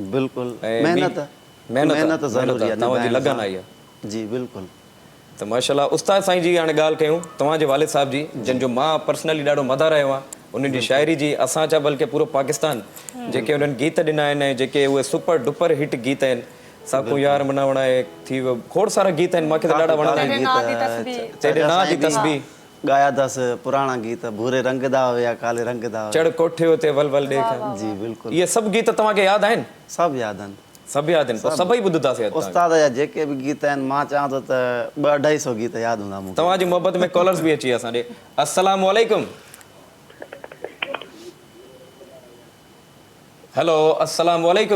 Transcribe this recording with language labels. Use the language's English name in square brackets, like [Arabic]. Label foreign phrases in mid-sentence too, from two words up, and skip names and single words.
[Sindhi] बिल्कुलु महिनत ज़रूरी आहे तव्हांजी लगन आई आहे जी बिल्कुलु त माशाल्लाह उस्ताद साईं जी हाणे ॻाल्हि कयूं तव्हांजे वालिद साहिब जी जंहिंजो मां पर्सनली ॾाढो मदार रहियो आहे उन्हनि जी शाइरी जी असां छा बल्कि पूरो पाकिस्तान जेके उन्हनि गीत ॾिना आहिनि जेके उहे [English] super duper hit [Sindhi] गीत आहिनि साकू यार मनावण आहे थी वियो खोड़ सारा गीत आहिनि मूंखे त ॾाढा वणंदा आहिनि तेरे नां जी तस्बीह ॻाया अथसि पुराणा गीत भूरे रंग दा हुया काले रंग दा चढ़ कोठे ते वल वल ॾेख जी बिल्कुलु इहे सभु गीत तव्हांखे यादि आहिनि सभु यादि आहिनि सभु यादि आहिनि सभई ॿुधंदासीं उस्ताद जा जेके बि गीत आहिनि मां चवां थो त 200-250 गीत यादि हूंदा मूंखे तव्हांजी मोहबत में कॉलर्स बि अची असां ॾे [Arabic] السلام عليكم [Sindhi] हेलो [Arabic] السلام عليكم